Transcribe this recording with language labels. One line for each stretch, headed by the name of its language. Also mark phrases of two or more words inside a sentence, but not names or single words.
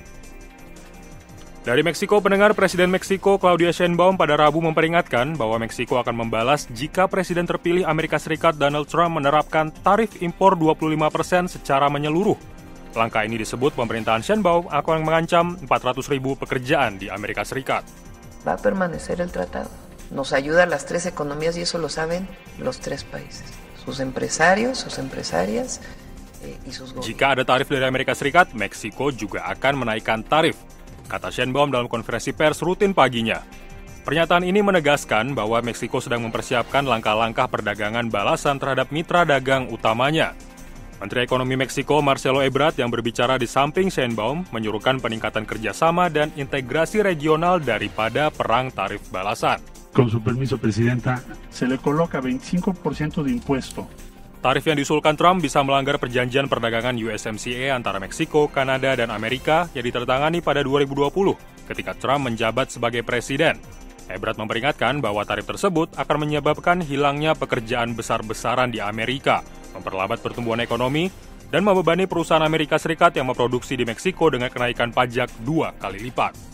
Indonesian: Dari Meksiko, pendengar, Presiden Meksiko Claudia Sheinbaum pada Rabu memperingatkan bahwa Meksiko akan membalas jika Presiden terpilih Amerika Serikat Donald Trump menerapkan tarif impor 25% secara menyeluruh. Langkah ini disebut pemerintahan Sheinbaum akan mengancam 400.000 pekerjaan di Amerika Serikat.
Spanish: Va a permanecer el tratado. Nos ayuda a las tres economías y eso lo saben los tres países. Sus empresarios, sus empresarias y sus gobiernos.
Indonesian: Jika ada tarif dari Amerika Serikat, Meksiko juga akan menaikkan tarif, kata Sheinbaum dalam konferensi pers rutin paginya. Pernyataan ini menegaskan bahwa Meksiko sedang mempersiapkan langkah-langkah perdagangan balasan terhadap mitra dagang utamanya. Menteri Ekonomi Meksiko Marcelo Ebrard yang berbicara di samping Sheinbaum menyuruhkan peningkatan kerjasama dan integrasi regional daripada perang tarif balasan.
Spanish: Con su permiso, Presidenta, se le coloca 25% de impuesto.
Indonesian: Tarif yang diusulkan Trump bisa melanggar perjanjian perdagangan USMCA antara Meksiko, Kanada, dan Amerika yang ditandatangani pada 2020 ketika Trump menjabat sebagai presiden. Ebrard memperingatkan bahwa tarif tersebut akan menyebabkan hilangnya pekerjaan besar-besaran di Amerika, memperlambat pertumbuhan ekonomi, dan membebani perusahaan Amerika Serikat yang memproduksi di Meksiko dengan kenaikan pajak 2 kali lipat.